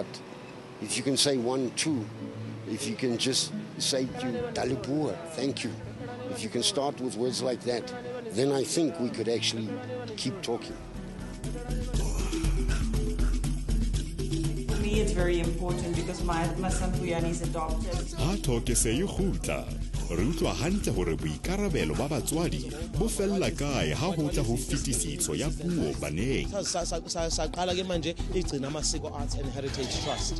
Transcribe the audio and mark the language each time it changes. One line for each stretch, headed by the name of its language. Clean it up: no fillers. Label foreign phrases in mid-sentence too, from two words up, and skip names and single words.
English: If you can say 1, 2, if you can just say Dalipua, thank you. If you can start with words like that, then I think we could actually keep talking. For me, it's very important because my son Puyani is adopted.
Southern Sotho: Ha toke se yo khutla re utlwa hantle hore boikarabelo ba batswadi bo fella kae ha ho tla ho fetisitso ya puo baneng.
Zulu: Saqala ke manje igcina amasiko Arts and Heritage Trust.